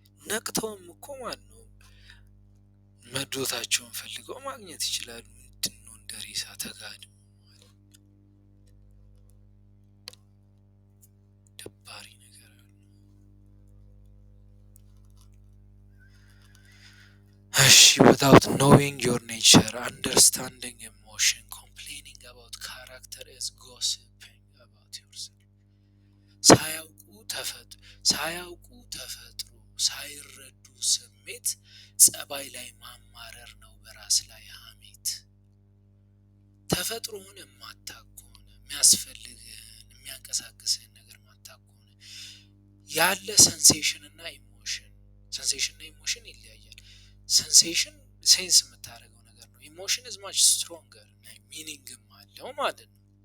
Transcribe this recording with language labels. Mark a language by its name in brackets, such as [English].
[Amharic] ነቅተውም እኮ ማን ነው መዶታቸውን ፈልገው ማግኘት ይችላሉ። ምንድን ነው እንደ ሬሳ ተጋድሞ? ደባሪ ነገር አለ። እሺ [English] without knowing your nature, understanding emotion, complaining about character is gossiping about yourself። [Amharic] ሳያውቁ ተፈጥሮ ሳይረዱ ስሜት ጸባይ ላይ ማማረር ነው፣ በራስ ላይ ሐሜት። ተፈጥሮን የማታውቅ ከሆነ የሚያስፈልግህን የሚያንቀሳቅስህን ነገር ማታውቅ ከሆነ ያለ ሴንሴሽን እና ኢሞሽን ይለያያል። ሴንሴሽን ሴንስ የምታደርገው ነገር ነው። ኢሞሽን [English] is much stronger [Amharic] ሚኒንግም አለው ማለት ነው።